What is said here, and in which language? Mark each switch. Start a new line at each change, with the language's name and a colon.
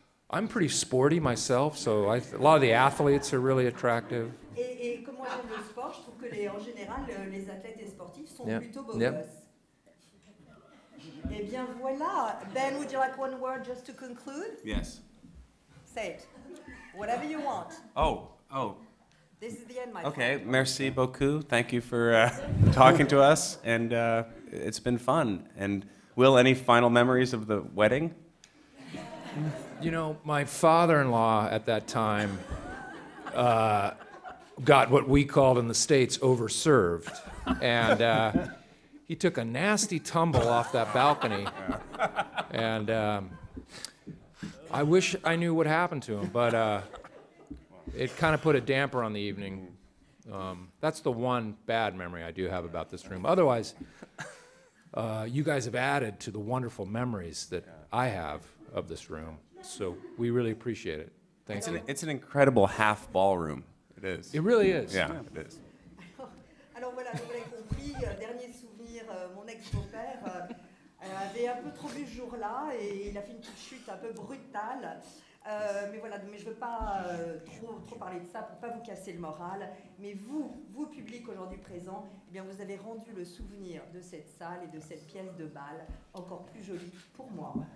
English: I'm pretty sporty myself, so a lot of the athletes are really attractive.
French: Et comme moi j'aime le sport, je trouve que en général, les athlètes et sportifs sont
English: Yep.
French: plutôt beaux
English: Yep.
French: gosses. Eh bien voilà.
English: Ben, would you like one word just to conclude? Yes. Say it. Whatever you want. Oh. This is the end, my Okay. friend.
French: Merci beaucoup.
English: Thank you for talking to us, and it's been fun. And Will, any final memories of the wedding? You know, my father-in-law at that time got what we called in the States overserved. And he took a nasty tumble off that balcony. And I wish I knew what happened to him, but it kind of put a damper on the evening. That's the one bad memory I do have about this room. Otherwise, you guys have added to the wonderful memories that I have of this room. So we really appreciate it. Thank you. It's an incredible half ballroom. It is. It really is. Yeah, it is.
French: Alors voilà, vous l'avez compris, dernier souvenir, mon ex-beau-père avait un peu trop bu ce jour-là et il a fait une petite chute un peu brutale. Mais voilà, mais je ne veux pas trop parler de ça pour ne pas vous casser le moral. Mais vous public aujourd'hui présent, eh bien vous avez rendu le souvenir de cette salle et de cette pièce de bal encore plus jolie pour moi.